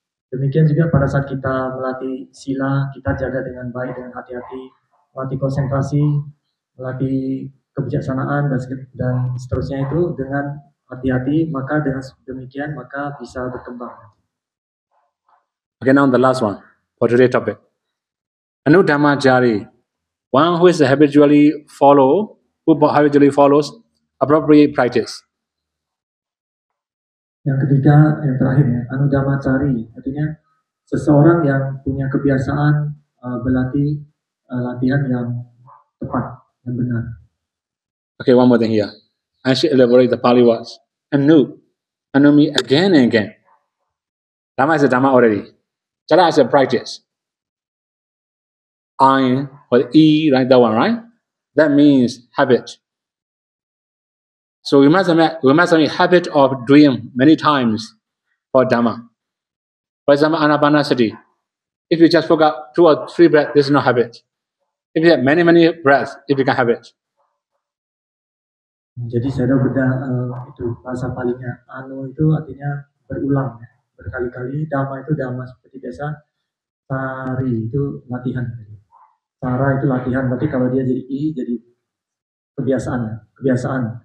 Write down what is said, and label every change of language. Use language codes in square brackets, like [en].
[id] Demikian juga pada saat kita melatih sila, kita jaga dengan baik, dengan hati-hati, melatih konsentrasi, melatih kebijaksanaan dan seterusnya itu dengan hati-hati, maka dengan demikian maka bisa berkembang. [en] Okay, now the last one for today's topic. Anudhammacari, one who habitually follows appropriate practice. [id] Yang ketiga, yang terakhir ya, Anudhammacari, artinya seseorang yang punya kebiasaan berlatih latihan yang tepat, yang benar. [en] Okay, one more thing here. I should elaborate the Pali words. Anu means again and again. Dhamma is a Dhamma already. Chara is a practice. I or E, right? That one, right? That means habit. So we must have a habit of doing many times for Dhamma. For example, Anapanasati. If you just forgot 2 or 3 breaths, this is no habit. If you have many breaths, it becomes habit. [id] Jadi saya itu bahasa palingnya. Anu itu artinya berulang, ya. Berkali-kali. Dhamma itu dhamma seperti biasa. Sari itu latihan. Cara itu latihan. Berarti kalau dia jadi I, jadi kebiasaan.